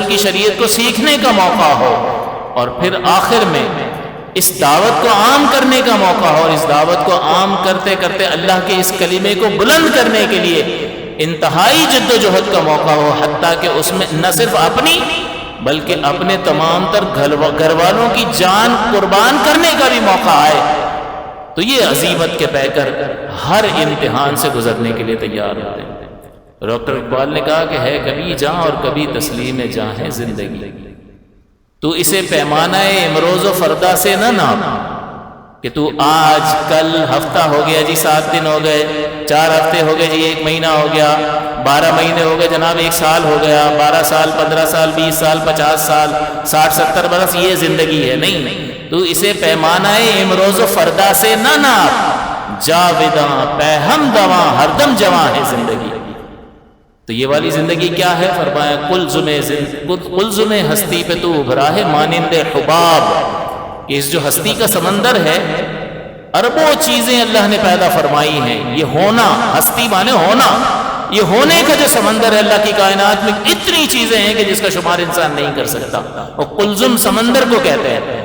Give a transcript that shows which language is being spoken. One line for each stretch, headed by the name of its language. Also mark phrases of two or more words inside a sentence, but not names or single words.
Urdu: کی شریعت کو سیکھنے کا موقع ہو، اور پھر آخر میں اس دعوت کو عام کرنے کا موقع ہو، اور اس دعوت کو عام کرتے کرتے اللہ کے اس کلمے کو بلند کرنے کے لیے انتہائی جد و جہد کا موقع ہو، حتیٰ کہ اس میں نہ صرف اپنی بلکہ اپنے تمام تر گھر والوں کی جان قربان کرنے کا بھی موقع آئے، تو یہ عزیمت کے پیکر ہر امتحان سے گزرنے کے لیے تیار ہوتے ہیں۔ ڈاکٹر اقبال نے کہا کہ ہے کبھی جاں اور کبھی تسلیم جاں ہے زندگی، تو اسے پیمانہ امروز و فردا سے نہ ناپ کہ تو آج کل ہفتہ ہو گیا جی، 7 دن ہو گئے، 4 ہفتے ہو گئے جی، 1 مہینہ ہو گیا، 12 مہینے ہو گئے جناب، 1 سال ہو گیا، 12 سال 15 سال 20 سال 50 سال 60 70 برس یہ زندگی ہے۔ نہیں، تو اسے پیمانہ امروز و فردا سے نہ ناپ، جاوداں پیہم دواں ہر دم جواں ہے زندگی۔ تو یہ والی زندگی کیا ہے؟ فرمایا قلزم ہستی پہ تو ابھرا ہے مانند حباب، کہ اس جو ہستی کا سمندر ہے، اربوں چیزیں اللہ نے پیدا فرمائی ہیں، یہ ہونا، ہستی مانے ہونا، یہ ہونے کا جو سمندر ہے اللہ کی کائنات میں اتنی چیزیں ہیں کہ جس کا شمار انسان نہیں کر سکتا، اور قلزم سمندر کو کہتے ہیں۔